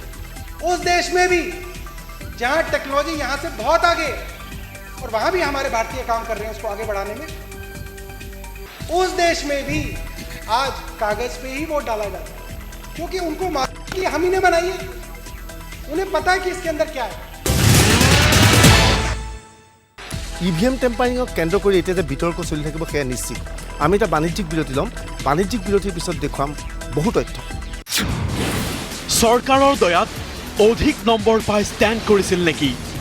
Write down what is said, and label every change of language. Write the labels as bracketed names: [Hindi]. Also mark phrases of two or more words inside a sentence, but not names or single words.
[Hindi] उस देश में भी जहां टेक्नोलॉजी यहां से बहुत आगे, और वहां भी हमारे भारतीय काम कर रहे हैं उसको आगे बढ़ाने में, उस देश में भी आज कागज पे ही वोट डाला जाता है, क्योंकि उनको मालूम कि हम ही ने बनाई है, उन्हें पता है कि इसके अंदर क्या है। [Assamese] ইভিএম টেম্পাৰিঙক কেন্দ্ৰ কৰি এতিয়া যে বিতৰ্ক চলি থাকিব সেয়া নিশ্চিত। আমি এটা বাণিজ্যিক বিৰতি ল'ম, বাণিজ্যিক বিৰতিৰ পিছত দেখুৱাম বহু তথ্য। চৰকাৰৰ দয়াত অধিক নম্বৰ পাই ষ্টেণ্ড কৰিছিল নেকি?